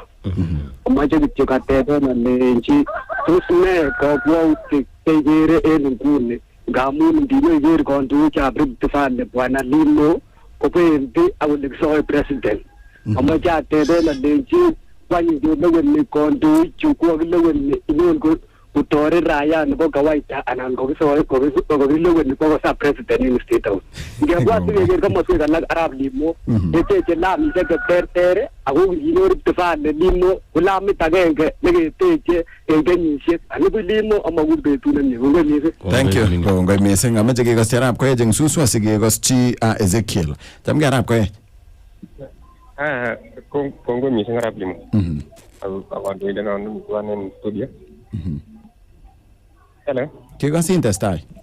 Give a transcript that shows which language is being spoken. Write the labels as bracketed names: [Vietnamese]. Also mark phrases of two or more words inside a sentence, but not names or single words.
[Kalenjin] Amache kityo kateben alenchi tos ne kabwautik cheikere en nguni ngamun ndinyoiker kandoikab Rift Valley Bwana Limo kobendi akolekisoe president. Amache ateben alenchi wany ngeleweni kandoichu kokileweni inyon kutoret raia nebo kawaida anan kokileweni kokosa president [English] in state house. [Kalenjin] Ngebwat keker komoswek alak Arap Limo yeteche lamisiek cheterter ako kinyor Rift Valley Limo ko lamit agenge neketeche en kenyisiek anibu Limo amakur betut nemie. Kongoi missing. [English] Thank you. [Kalenjin] Kongoi missing. Ameche kekoschi Arap Koech eng suswa sikekoschi Ezekiel. Chamge Arap Koech. Kongoi missing Arap Limo. Akandoindet non mitwan en studio. [English] Hello. [Kalenjin] Kikosin testai.